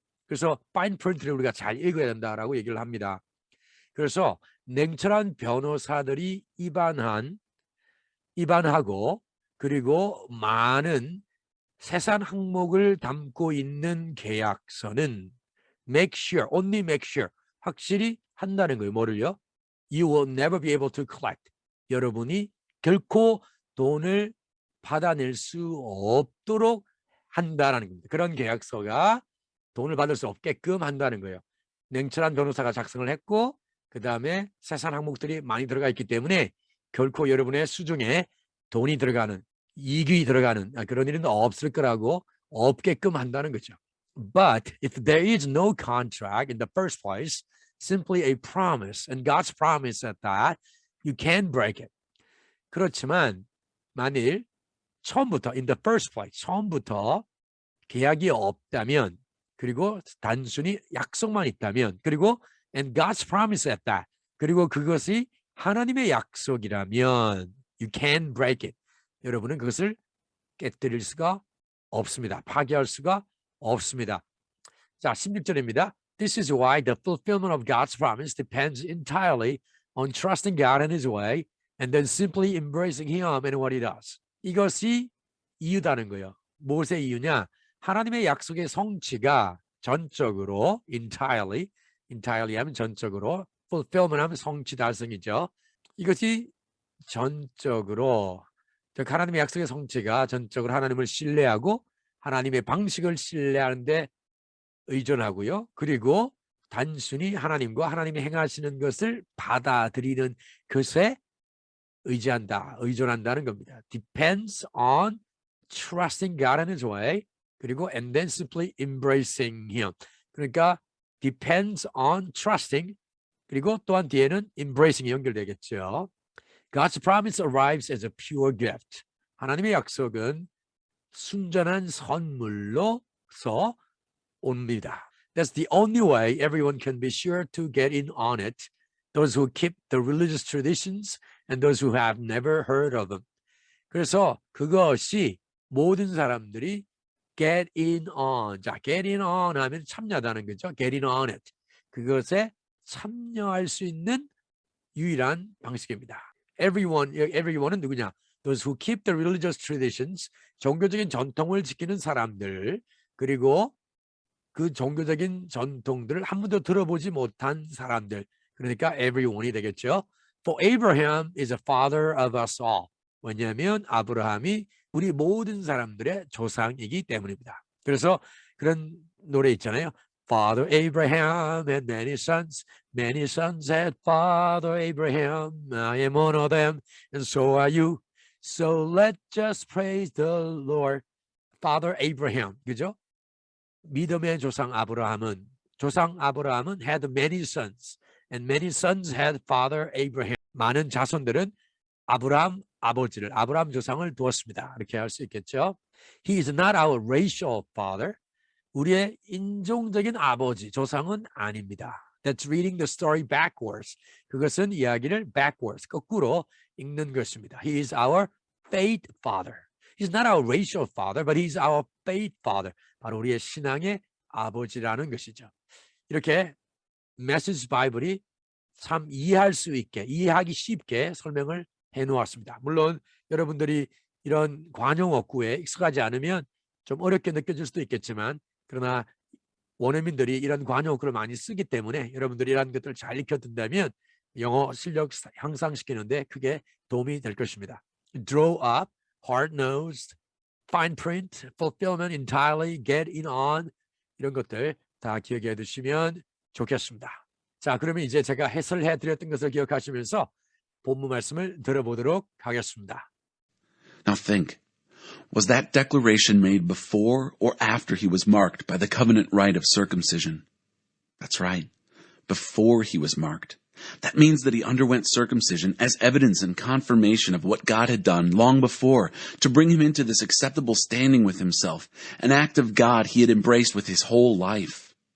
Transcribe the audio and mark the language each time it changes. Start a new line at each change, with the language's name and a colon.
Korean: 그래서 fine print를 우리가 잘 읽어야 된다라고 얘기를 합니다. 그래서 냉철한 변호사들이 입안하고 그리고 많은 세세한 항목을 담고 있는 계약서는
English: make sure, only make sure,
Korean: 확실히 한다는 거예요. 뭐를요?
English: You will never be able to collect.
Korean: 여러분이 결코 돈을 받아낼 수 없도록 한다는 겁니다. 그런 계약서가 돈을 받을 수 없게끔 한다는 거예요. 냉철한 변호사가 작성을 했고 그 다음에 세세한 항목들이 많이 들어가 있기 때문에 결코 여러분의 수중에 돈이 들어가는, 이익이 들어가는 그런 일은 없을 거라고 없게끔 한다는 거죠.
English: But if there is no contract in the first place, simply a promise, and God's promise at that, you can break it.
Korean: 그렇지만 만일 처음부터
English: in the first place,
Korean: 처음부터 계약이 없다면 그리고 단순히 약속만 있다면 그리고
English: and God's promise at that,
Korean: 그리고 그것이 하나님의 약속이라면
English: you can break it.
Korean: 여러분은 그것을 깨뜨릴 수가 없습니다. 파괴할 수가 없습니다. 자, 16절입니다.
English: This is why the fulfillment of God's promise depends entirely on trusting God and His way and then simply embracing Him and what He does.
Korean: 이것이 이유다는 거예요. 무엇의 이유냐? 하나님의 약속의 성취가 전적으로 entirely 하면 전적으로 fulfillment 하면 성취 달성이죠. 이것이 전적으로 하나님의 약속의 성취가 전적으로 하나님을 신뢰하고 하나님의 방식을 신뢰하는데 의존하고요. 그리고 단순히 하나님과 하나님이 행하시는 것을 받아들이는 것에 의지한다, 의존한다는 겁니다.
English: Depends on trusting God in His way.
Korean: 그리고
English: and then simply embracing Him.
Korean: 그러니까
English: depends on trusting.
Korean: 그리고 또한 뒤에는 embracing이 연결되겠죠.
English: God's promise arrives as a pure gift.
Korean: 하나님의 약속은 순전한 선물로서 옵니다.
English: That's the only way everyone can be sure to get in on it. Those who keep the religious traditions and those who have never heard of them.
Korean: 그래서 그것이 모든 사람들이 get in on. 자, get in on 하면 참여하다는 거죠.
English: get in on it.
Korean: 그것에 참여할 수 있는 유일한 방식입니다. Everyone은 누구냐?
English: Those who keep the religious traditions.
Korean: 종교적인 전통을 지키는 사람들. 그리고 그 종교적인 전통들을 한 번도 들어보지 못한 사람들. 그러니까 everyone이 되겠죠.
English: For Abraham is a father of us all.
Korean: 왜냐하면 아브라함이 우리 모든 사람들의 조상이기 때문입니다. 그래서 그런 노래 있잖아요.
English: Father Abraham had many sons. Many sons had Father Abraham. I am one of them, and so are you. So let's just praise the Lord. Father Abraham.
Korean: 그죠? 믿음의 조상 아브라함은
English: had many sons, and many sons had Father Abraham.
Korean: 많은 자손들은 아브라함 조상을 두었습니다. 이렇게 할 수 있겠죠.
English: He is not our racial father.
Korean: 우리의 인종적인 아버지, 조상은 아닙니다.
English: That's reading the story backwards.
Korean: 그것은 이야기를 backwards, 거꾸로 읽는 것입니다.
English: He is our faith father. He's not our racial father, but he's our faith father.
Korean: 바로 우리의 신앙의 아버지라는 것이죠. 이렇게 메시지 바이블이 참 이해할 수 있게, 이해하기 쉽게 설명을 해놓았습니다. 물론 여러분들이 이런 관용어구에 익숙하지 않으면 좀 어렵게 느껴질 수도 있겠지만, 그러나 원어민들이 이런 관용어구를 많이 쓰기 때문에 여러분들이 이런 것들을 잘 익혀둔다면 영어 실력 향상시키는데 크게 도움이 될 것입니다.
English: Draw up, hard-nosed, fine print, fulfillment entirely, get in on,
Korean: 이런 것들 다 기억해 두시면 좋겠습니다. 자, 그러면 이제 제가 해설해 드렸던 것을 기억하시면서 본문 말씀을 들어보도록 하겠습니다.
English: Now think, was that declaration made before or after he was marked by the covenant rite of circumcision? That's right, before he was marked. That means that he underwent circumcision as evidence and confirmation of what God had done long before to bring him into this acceptable standing with himself, an act of God he had embraced with his whole life.